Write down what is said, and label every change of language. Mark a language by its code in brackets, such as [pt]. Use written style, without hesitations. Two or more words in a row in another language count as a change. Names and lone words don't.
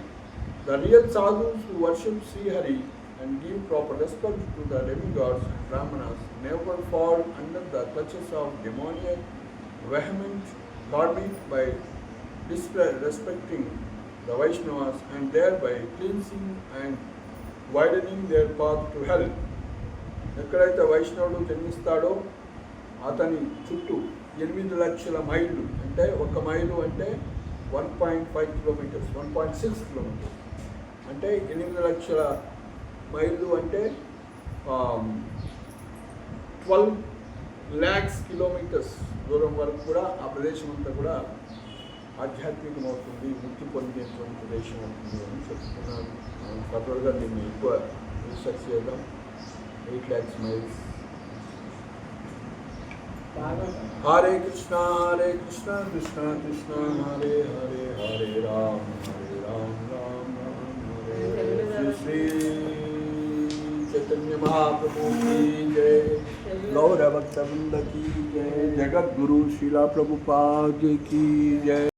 [en] The real sadhus who worship Sri Hari and give proper respect to the demigods and brahmanas never fall under the clutches of demoniac, vehement garment by disrespecting the Vaishnavas and thereby cleansing and widening their path to hell. [te] ఎక్కడైతే వైష్ణవుడు జన్మిస్తాడో అతని చుట్టూ 8 లక్షల మైళ్ళు, అంటే ఒక మైలు అంటే 1.5 కిలోమీటర్స్, 1.6 కిలోమీటర్స్, అంటే 8 లక్షల మైళ్ళు అంటే 12 lakhs కిలోమీటర్స్ దూరం వరకు కూడా ఆ ప్రదేశం అంతా కూడా ఆధ్యాత్మికమవుతుంది, ముక్తి పొందేటువంటి ప్రదేశం అవుతుంది అని చెప్తున్నారు. ఫర్దర్గా దీన్ని ఎక్కువ రీసెర్చ్ చేద్దాం. [en] 8 lakhs miles. [sa] Hare Krishna Krishna Krishna Hare Hare, Hare Ram Ram Ram Hare. [hi] श्री चैतन्य महाप्रभु की जय, गौरांग की जय, जगत गुरु श्रील प्रभुपाद की जय.